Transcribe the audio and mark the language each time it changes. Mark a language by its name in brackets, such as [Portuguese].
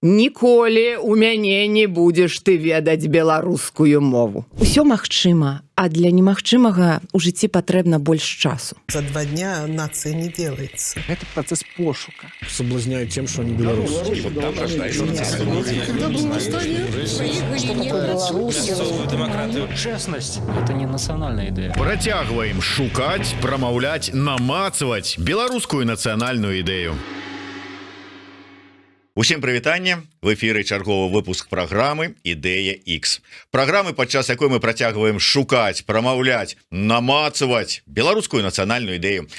[Belarusian] Ніколі у мяне не будзеш ты ведаць беларускую мову. Усё магчыма, а для немагчымага ў жыцці патрэбна больш часу. [Russian] За 2 дня нация не делается. Это процесс пошука. Соблазняют тем, что они белорусы. И вот там рождается демократию. Честность – это не национальная идея. [Belarusian] Працягваем шукаць, прамаўляць, намацаваць беларускую нацыянальную ідэю. Усім прывітанне, в эфіры чарговы выпуск праграмы «Ідэя X». Праграмы, падчас якой мы працягваем шукаць, прамаўляць, намацаваць беларускую нацыянальную ідэю.